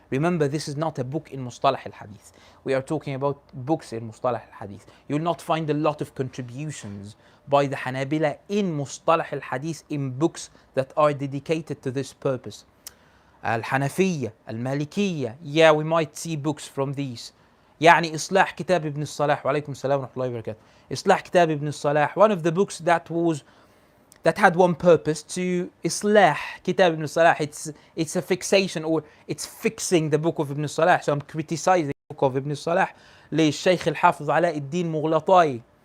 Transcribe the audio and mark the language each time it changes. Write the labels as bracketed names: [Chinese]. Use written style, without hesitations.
[English] Remember, this is not a book in Mustalah al-Hadith. We are talking about books in Mustalah al-Hadith. You will not find a lot of contributions by the Hanabila in Mustalah al-Hadith in books that are dedicated to this purpose. Al-Hanafiyya, Al-Malikiyya, yeah, we might see books from these. [Arabic] يعني إصلاح كتاب ابن الصلاح, وعليكم السلام ورحمة الله وبركاته. إصلاح كتاب ابن الصلاح, [English] one of the books that had one purpose, to إصلاح كتاب ابن الصلاح. It's a fixation, or it's fixing the book of Ibn Salah. So I'm criticizing the book of Ibn Salah [Arabic] للشيخ الحافظ علاء الدين مغلطاي.